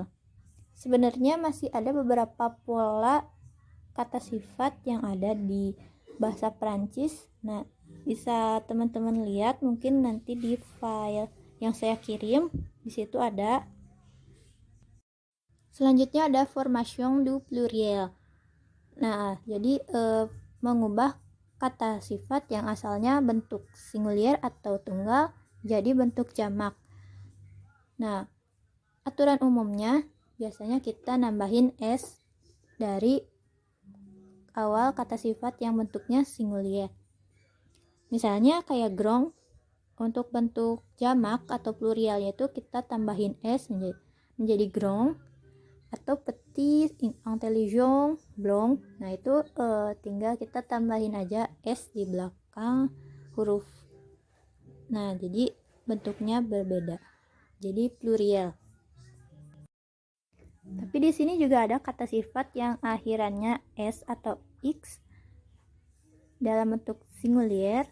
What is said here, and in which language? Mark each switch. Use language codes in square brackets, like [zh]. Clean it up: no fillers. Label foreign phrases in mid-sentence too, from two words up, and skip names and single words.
[id] Sebenarnya masih ada beberapa pola kata sifat yang ada di bahasa Prancis. Nah, bisa teman-teman lihat mungkin nanti di file yang saya kirim, di situ ada. Selanjutnya ada [fr] formation du pluriel. [id] Nah, jadi mengubah kata sifat yang asalnya bentuk singulier atau tunggal jadi bentuk jamak. Nah, aturan umumnya biasanya kita nambahin s dari awal kata sifat yang bentuknya singulier. Misalnya kayak grong, untuk bentuk jamak atau plurial yaitu kita tambahin s menjadi grong, atau [fr] petit, intelligent, blond. [id] Nah, itu tinggal kita tambahin aja s di belakang huruf. Nah, jadi bentuknya berbeda. Jadi plurial. Tapi di sini juga ada kata sifat yang akhirannya s atau x dalam bentuk singulier.